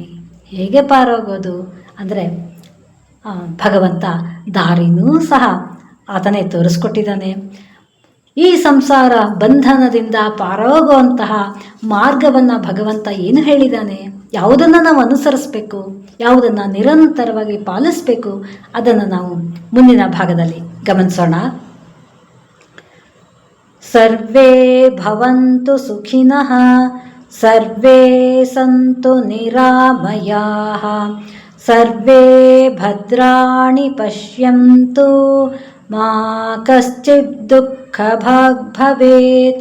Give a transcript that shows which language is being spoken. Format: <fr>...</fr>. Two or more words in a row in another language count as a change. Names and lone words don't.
<kn>ಹೇಗೆ ಪಾರಾಗೋದು ಅಂದರೆ ಭಗವಂತ ದಾರಿನೂ ಸಹ ಆತನೇ ತೋರಿಸ್ಕೊಟ್ಟಿದ್ದಾನೆ. ಈ ಸಂಸಾರ ಬಂಧನದಿಂದ ಪಾರಾಗುವಂತಹ ಮಾರ್ಗವನ್ನು ಭಗವಂತ ಏನು ಹೇಳಿದ್ದಾನೆ, ಯಾವುದನ್ನು ನಾವು ಅನುಸರಿಸಬೇಕು, ಯಾವುದನ್ನು ನಿರಂತರವಾಗಿ ಪಾಲಿಸಬೇಕು, ಅದನ್ನು ನಾವು ಮುಂದಿನ ಭಾಗದಲ್ಲಿ ಗಮನಿಸೋಣ.</kn> <sa>ಸರ್ವೇ ಭವಂತು ಸುಖಿನಃ, ಸರ್ವೇ ಸಂತು ನಿರಾಮಯಾಃ, ಸರ್ವೇ ಭದ್ರಾಣಿ ಪಶ್ಯಂತು, ಮಾ ಕಶ್ಚಿತ್ ದುಃಖಭಾಗ್ ಭವೇತ್.</sa>